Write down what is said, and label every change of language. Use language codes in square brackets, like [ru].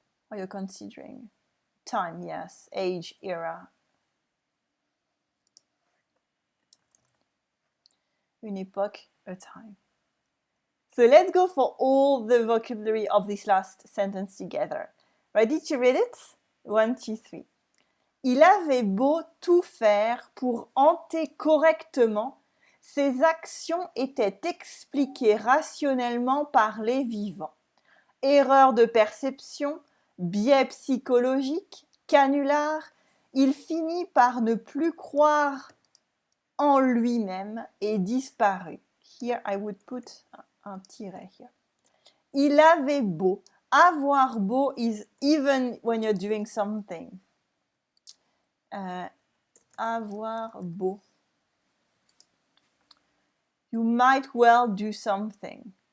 [en] Or you're considering. Time, yes. Age, era. [fr] Une époque, [en] a time. So let's go for all the vocabulary of this last sentence together. Ready to read it? 1, 2, 3. [fr] Il avait beau tout faire pour hanter correctement, ses actions étaient expliquées rationnellement par les vivants. Erreur de perception, biais psychologique, canular, il finit par ne plus croire en lui-même et disparut. [en] Here I would put un tiret here. [fr] Il avait beau. [en] Avoir beau is even when you're doing something. [fr] Avoir beau. [en] You might well do something.